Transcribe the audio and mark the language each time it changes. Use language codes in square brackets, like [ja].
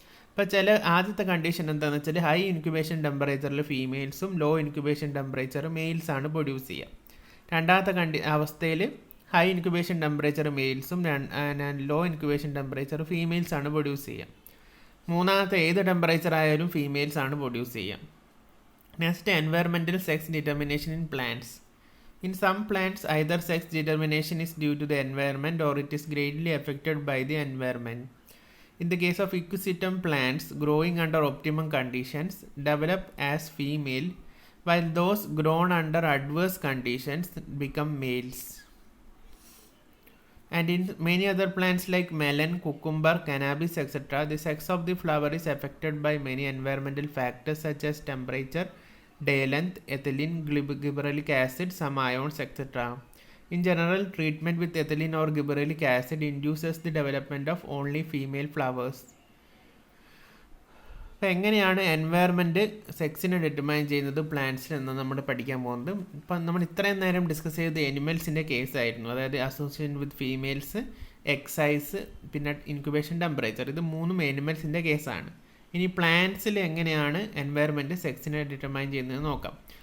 [ml] ഇപ്പോൾ ചില ആദ്യത്തെ കണ്ടീഷൻ എന്താണെന്ന് വെച്ചാൽ ഹൈ ഇൻക്യുബേഷൻ ടെമ്പറേച്ചറിൽ ഫീമെയിൽസും ലോ ഇൻക്യുബേഷൻ ടെമ്പറേച്ചർ മെയിൽസാണ് പ്രൊഡ്യൂസ് ചെയ്യുക. രണ്ടാമത്തെ അവസ്ഥയിൽ high incubation temperature മെയിൽസും law incubation temperature ഫീമെയിൽസാണ് produce ചെയ്യുക. മൂന്നാമത്തെ ഏത് ടെമ്പറേച്ചർ ആയാലും ഫീമെയിൽസാണ് പ്രൊഡ്യൂസ് ചെയ്യുക. [en] Next, environmental sex determination in plants. In some plants, either sex determination is due to the environment or it is greatly affected by the environment. In the case of equisetum plants, growing under optimum conditions develop as female, while those grown under adverse conditions become males. And in many other plants like melon, cucumber, cannabis, etc., the sex of the flower is affected by many environmental factors such as temperature, day length, ethylene, gibberellic acid, some ions, etc. In general, treatment with ethylene or gibberellic acid induces the development of only female flowers. [ml] അപ്പോൾ എങ്ങനെയാണ് environment സെക്സിനെ determine ചെയ്യുന്നത് പ്ലാന്റ്സിൽ എന്ന് നമ്മൾ പഠിക്കാൻ പോകുന്നത്. ഇപ്പം നമ്മൾ ഇത്രയും നേരം ഡിസ്കസ് ചെയ്തത് എനിമൽസിൻ്റെ കേസായിരുന്നു, അതായത് [en] association with females, [ml] egg size, പിന്നെ ഇൻക്യുബേഷൻ ടെമ്പറേച്ചർ. ഇത് മൂന്നും എനിമൽസിൻ്റെ കേസാണ്. ഇനി പ്ലാന്റ്സിൽ എങ്ങനെയാണ് എൻവയറമെൻറ്റ് സെക്സിനെ ഡിറ്റർമൈൻ ചെയ്യുന്നത് നോക്കാം.